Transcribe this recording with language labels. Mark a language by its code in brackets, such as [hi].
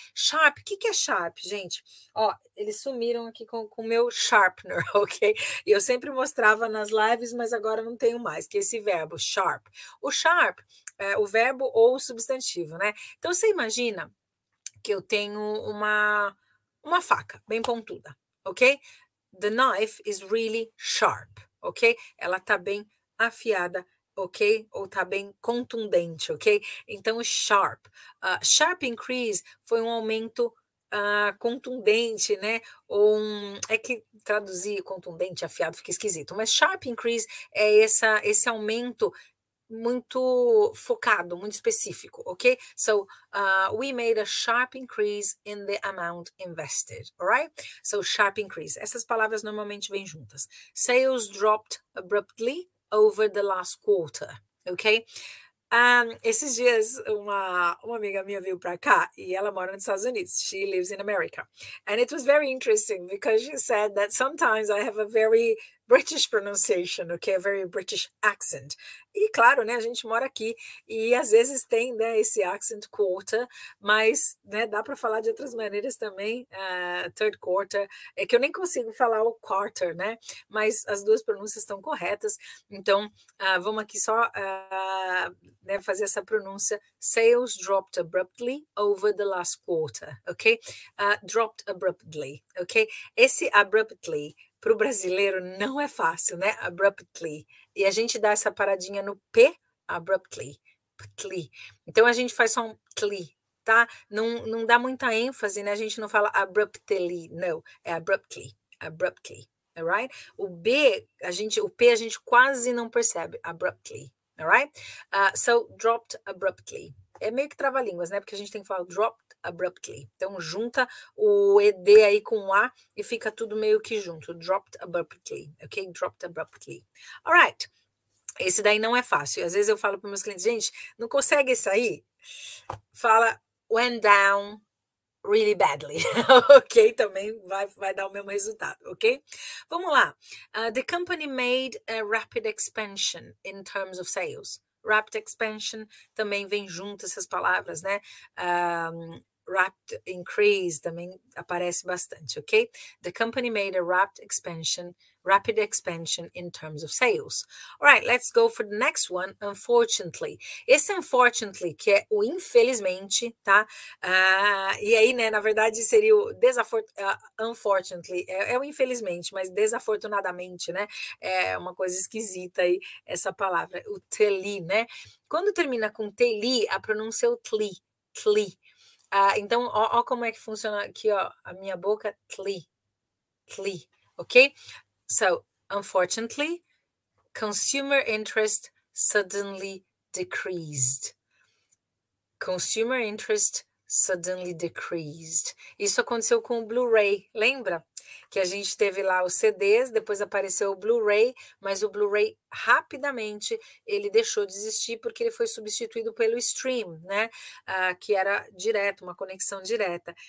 [pt] Sharp, o que é sharp, gente? Ó, eles sumiram aqui com o meu sharpener, ok? E eu sempre mostrava nas lives, mas agora não tenho mais, que é esse verbo, sharp. O sharp é o verbo ou o substantivo, né? Então, você imagina que eu tenho uma faca bem pontuda, ok? [en] The knife is really sharp, ok? [pt] Ela tá bem afiada, ok? Ou tá bem contundente, ok? Então, sharp. Sharp increase foi um aumento contundente, né? É que traduzir contundente, afiado, fica esquisito. Mas sharp increase é esse aumento muito focado, muito específico, ok? [en] So, we made a sharp increase in the amount invested, alright? So, sharp increase. [pt] Essas palavras normalmente vêm juntas. [en] Sales dropped abruptly over the last quarter, ok? [pt] Esses dias, uma amiga minha veio para cá e ela mora nos Estados Unidos. [en] She lives in America. And it was very interesting because she said that sometimes I have a very British pronunciation, okay? A very British accent. [pt] E claro, né, a gente mora aqui e às vezes tem, né, esse accent quarter, mas, né, dá para falar de outras maneiras também, third quarter, é que eu nem consigo falar o quarter, né, mas as duas pronúncias estão corretas, então vamos aqui só né, fazer essa pronúncia. [en] Sales dropped abruptly over the last quarter, ok? Dropped abruptly, ok? [pt] Esse abruptly para o brasileiro não é fácil, né? Abruptly. E a gente dá essa paradinha no P, abruptly. Tli. Então a gente faz só um tli, tá? Não dá muita ênfase, né? A gente não fala abruptly, não. [en] É abruptly, abruptly, alright? [pt] O P a gente quase não percebe, abruptly, alright? [en] So, dropped abruptly. [pt] É meio que trava-línguas, né? Porque a gente tem que falar dropped abruptly. Então, junta o ED aí com o A e fica tudo meio que junto. [en] Dropped abruptly, ok? Dropped abruptly. Alright. [pt] Esse daí não é fácil. Às vezes eu falo para meus clientes, gente, não consegue sair? [en] Fala went down really badly, ok? [pt] Também vai dar o mesmo resultado, ok? Vamos lá. [en] The company made a rapid expansion in terms of sales. [pt] Rapid expansion também vem junto essas palavras, né? Rapid increase também aparece bastante, ok? [en] The company made a rapid expansion in terms of sales. All right, let's go for the next one, unfortunately. [pt] Esse unfortunately, que é o infelizmente, tá? E aí, né, na verdade seria o unfortunately, é o infelizmente, mas desafortunadamente, né? É uma coisa esquisita aí essa palavra, o teli, né? Quando termina com teli, a pronúncia é o tli, tli. Então, ó como é que funciona aqui, ó, a minha boca, tli, tli, ok? [en] So, unfortunately, consumer interest suddenly decreased. Consumer interest suddenly decreased. [pt] Isso aconteceu com o Blu-ray, lembra? Que a gente teve lá os CDs, depois apareceu o Blu-ray, mas o Blu-ray rapidamente ele deixou de existir porque ele foi substituído pelo stream, né? Que era direto, uma conexão direta.